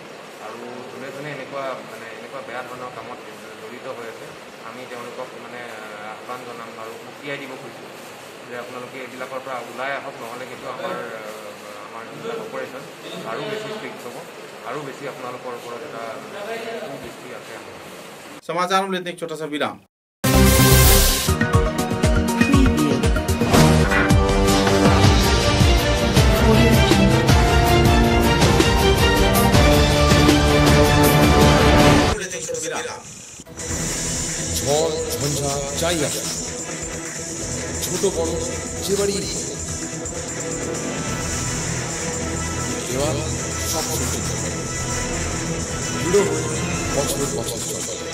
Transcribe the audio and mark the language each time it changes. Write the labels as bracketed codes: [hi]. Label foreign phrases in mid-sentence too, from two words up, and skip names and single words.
[as] আৰু যোনে যোনে এনেকুৱা বেয়া ধৰণৰ কামত জড়িত হৈ আছে, আমি তেওঁলোকক মানে আহ্বান জনাম আৰু উকিয়াই দিব খুজিছোঁ যে আপোনালোকে এইবিলাকৰ পৰা ওলাই আহক, নহ'লে কিন্তু আমাৰ যিবিলাক অপাৰেশ্যন আৰু বেছি ষ্ট্ৰিক্ট হ'ব, আৰু বেছি আপোনালোকৰ ওপৰত এটা দৃষ্টি আছে। [hi] समाचार में लेते एक छोटा सा विराम। [bn] ঝড় ঝঞ্ঝা যাই আসে, ছোট বড় যে বাড়ি দেওয়াল সব বুড়ো বছর বছর চলে।